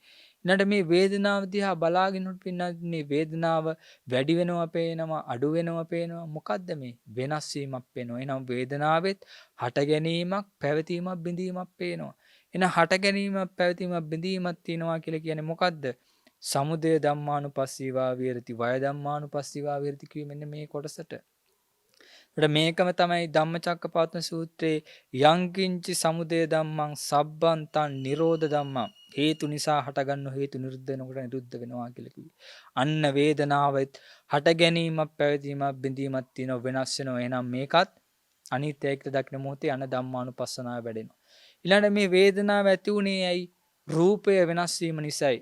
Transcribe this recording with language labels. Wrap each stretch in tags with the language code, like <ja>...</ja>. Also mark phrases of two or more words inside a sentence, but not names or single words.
<si>ඊළඟට මේ වේදනාව දිහා බලාගෙන පින්නන්නේ වේදනාව වැඩි වෙනවා පේනවා අඩු වෙනවා පේනවා මොකද්ද මේ වෙනස් වීමක් පේනවා. එහෙනම් වේදනාවෙත් හට ගැනීමක් පැවතීමක් බිඳීමක් පේනවා. එහෙනම් හට ගැනීමක් පැවතීමක් බිඳීමක් තියෙනවා කියලා කියන්නේ මොකද්ද?</si> <pi>සමුදය ධම්මානුපස්සීවා විහෙරති වය ධම්මානුපස්සීවා විහෙරති</pi> <si>කිව්වෙ මෙන්න මේ කොටසට. මේකම තමයි ධම්මචක්කපවත්තන සූත්‍රයේ</si> <pi>යංකින්චි සමුදය ධම්මං සබ්බන්තං නිරෝධ ධම්මං</pi> <si>හේතු නිසා හටගන්න හේතු නිරුද්ධ වෙනකොට නිරුද්ධ වෙනවා කියලා කිව්වේ. අන්න වේදනාවෙත් හට ගැනීමක් පැවතීමක් බිඳීමක් තියෙන වෙනස් වෙනවා. එහෙනම් මේකත් අනිත්‍යයකට දකින මොහොතේ අන ධම්මානුපස්සනාව වැඩෙනවා. ඊළඟට මේ වේදනාව ඇති උනේ ඇයි? රූපය වෙනස් වීම නිසායි.</si>